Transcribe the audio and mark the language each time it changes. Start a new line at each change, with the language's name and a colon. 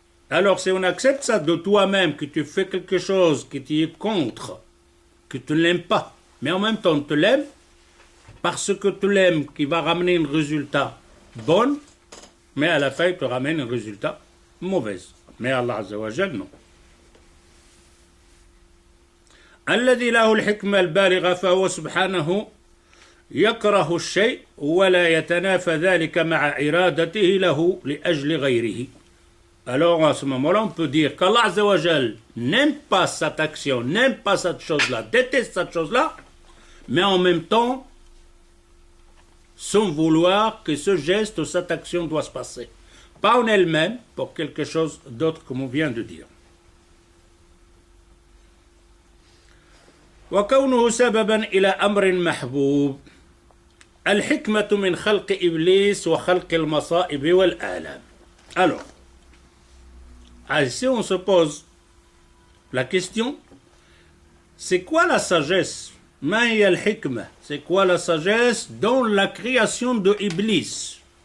French: Alors si on accepte ça de toi-même, que tu fais quelque chose qui t'est contre, que tu ne l'aimes pas, mais en même temps tu l'aimes, parce que tu l'aimes, qui va ramener un résultat bon, mais à la fin, il te ramène un résultat mauvais. Mais Allah Azza wa Jal, non.
Arabic: الذي له الحكمة البالغة فهو سبحانه يكره الشيء ولا يتنافى ذلك مع إرادته له لأجل غيره.
French: Alors à ce moment-là, on peut dire qu'Allah Azza wa Jal n'aime pas cette action, n'aime pas cette chose-là, déteste cette chose-là, mais en même temps, sans vouloir que ce geste ou cette action doit se passer. Pas en elle-même, pour quelque chose d'autre comme on vient de dire.
Arabic: وكونه سببا إلى أمر محبوب الحكمة من خلق إبليس وخلق المصائب والآلام.
French: Alors, ici on se pose la question, c'est quoi la sagesse?
Arabic: ما هي الحكمة?
French: C'est quoi la sagesse dans la création de Iblis?